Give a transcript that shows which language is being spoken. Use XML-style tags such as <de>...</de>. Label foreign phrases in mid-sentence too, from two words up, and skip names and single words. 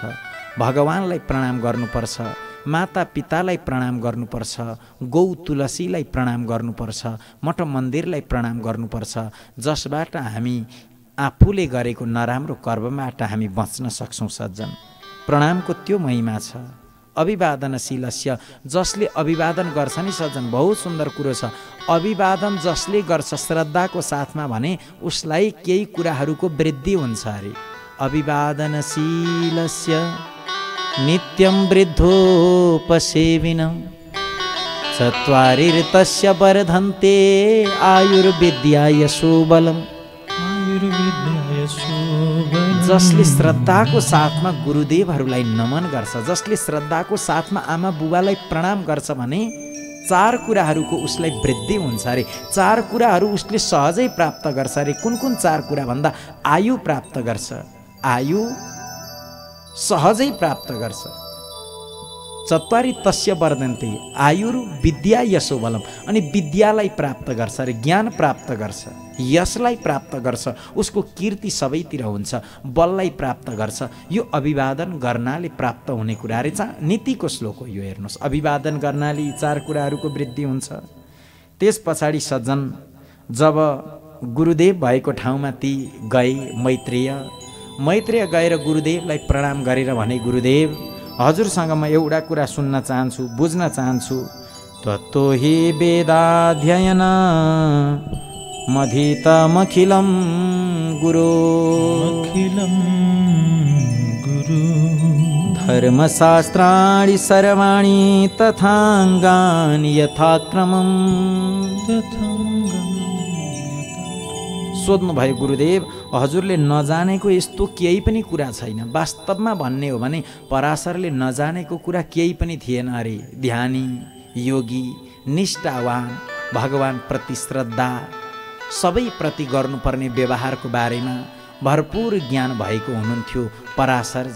<ne>भगवानलाई प्रणाम गर्नुपर्छ, माता पितालाई प्रणाम गर्नुपर्छ, गौ तुलसीलाई प्रणाम गर्नुपर्छ, मठ मन्दिरलाई प्रणाम गर्नुपर्छ, जसबाट हामी आफूले गरेको नराम्रो कर्मबाट हामी बच्न सक्छौँ। सज्जन, प्रणामको त्यो महिमा छ। अभिवादनशीलस्य, जसले अभिवादन गर्छ नि सज्जन, बहुत सुन्दर कुरो छ। अभिवादन जसले गर्छ श्रद्धाको साथमा भने उसलाई केही कुराहरूको वृद्धि हुन्छ अरे।</ne> <sa>अभिवादनशीलस्य नित्यं वृद्धोपसेविनं चत्वारिर्तस्य वर्धन्ते आयुर्विद्या यशोबलम्।</sa> <ne>जसले श्रद्धाको साथमा गुरुदेवहरूलाई नमन गर्छ, जसले श्रद्धाको साथमा आमा बुबालाई प्रणाम गर्छ भने चार कुराहरूको उसलाई वृद्धि हुन्छ अरे। चार कुराहरू उसले सहजै प्राप्त गर्छ अरे। कुन कुन चार कुरा भन्दा, आयु प्राप्त गर्छ, आयु सहजै प्राप्त गर्छ।</ne> <sa>चत्वारी तस्य वर्धन्ते आयुर्विद्या यशोबलम,</sa> <ne>अनि विद्यालाई प्राप्त गर्छ अरे, ज्ञान प्राप्त गर्छ, यशलाई प्राप्त गर्छ, उसको कीर्ति सबैतिर हुन्छ, बललाई प्राप्त गर्छ। यो अभिवादन गर्नाले प्राप्त हुने कुरा रे। नीतिको श्लोक हो यो। हेर्नुहोस्, अभिवादन गर्नाले यी चार कुराहरूको वृद्धि हुन्छ। त्यस पछाडि सज्जन जब गुरुदेव भएको ठाउँमा ती गए, मैत्रेय गएर गुरुदेवलाई प्रणाम गरेर भने, गुरुदेव हजुरसँग म एउटा कुरा सुन्न चाहन्छु, बुझ्न चाहन्छु।</ne> <sa>तत्तो हि वेदाध्ययन मधीतमखिलं गुरु धर्मशास्त्राणि सर्वाणि तथाङ्गानि यथाक्रमम्।</sa> <ne>सोध्नुभयो गुरुदेव, हजुरले नजानेको यस्तो केही पनि कुरा छैन। वास्तवमा भन्ने हो भने पराशरले नजानेको कुरा केही पनि थिएन अरे। ध्यानी, योगी, निष्ठावान, भगवानप्रति श्रद्धा, सबैप्रति गर्नुपर्ने व्यवहारको बारेमा भरपूर ज्ञान भएको हुनुहुन्थ्यो पराशरजी।</ne>